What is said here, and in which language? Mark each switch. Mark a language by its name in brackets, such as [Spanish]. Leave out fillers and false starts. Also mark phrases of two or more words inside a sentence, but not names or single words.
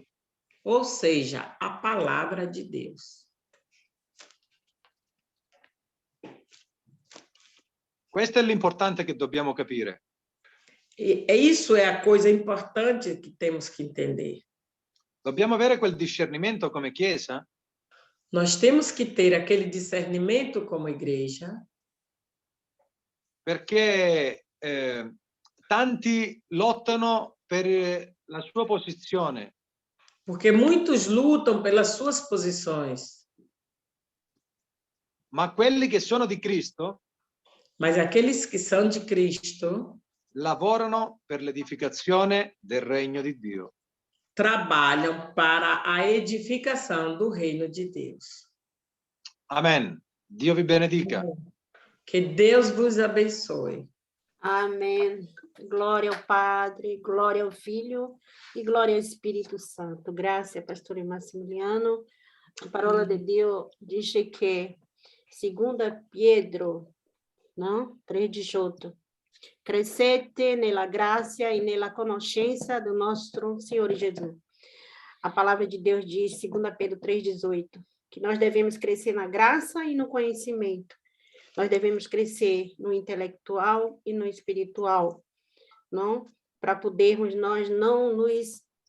[Portuguese] Ou seja, a palavra de Deus. [Italian] Questo è l'importante che dobbiamo capire. [Portuguese] E isso é a coisa importante que temos que entender. [Italian] Dobbiamo avere quel discernimento come Chiesa [Portuguese] Nós temos que ter aquele discernimento como igreja, [Italian] perché tanti lottano per la sua posizione. [Portuguese] porque muitos lutam pelas suas posições, [Italian] Ma quelli che sono di Cristo [Portuguese] mas aqueles que são de Cristo [Italian] lavorano per l'edificazione del regno di Dio. [Portuguese] trabalham para a edificação do reino de Deus. [Italian] Amen. Dio vi benedica. [Portuguese] Que Deus vos abençoe. Amém. Glória ao Padre, glória ao Filho e glória ao Espírito Santo. Graças, pastor Massimiliano. A palavra de Deus diz que, segundo Pedro, não? 3:18, [Italian] crescete nella grazia e nella conoscenza [Portuguese] do nosso Senhor Jesus. A palavra de Deus diz, segundo Pedro 3:18, que nós devemos crescer na graça e no conhecimento. Nós devemos crescer no intelectual e no espiritual, não? Para podermos nós não nos...